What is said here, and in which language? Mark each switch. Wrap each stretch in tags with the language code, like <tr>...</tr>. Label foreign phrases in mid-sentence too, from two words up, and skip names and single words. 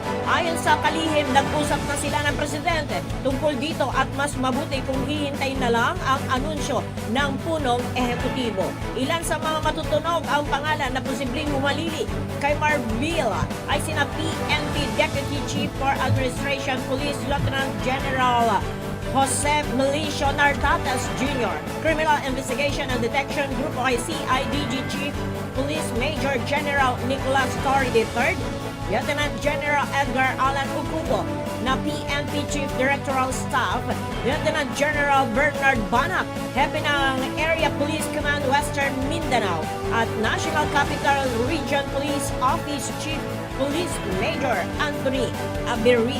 <tl>Ayon sa kalihim, nag-usap na sila ng Presidente tungkol dito at mas mabuti kung hihintayin na lang ang anunsyo ng punong ehekutibo. Ilan sa mga matutunog ang pangalan na posibleng humalili kay Marvil ay sina PNP Deputy Chief for Administration Police Lieutenant General Jose Melicio Nartates Jr., Criminal Investigation and Detection Group o CIDG Chief Police Major General Nicolas Torre III, Lieutenant General Edgar Alan Ucubo na PNP Chief Directoral Staff, Lieutenant General Bernard Banak, Hepe ng Area Police Command Western Mindanao at National Capital Region Police Office Chief Police Major Anthony Abirin.</tl>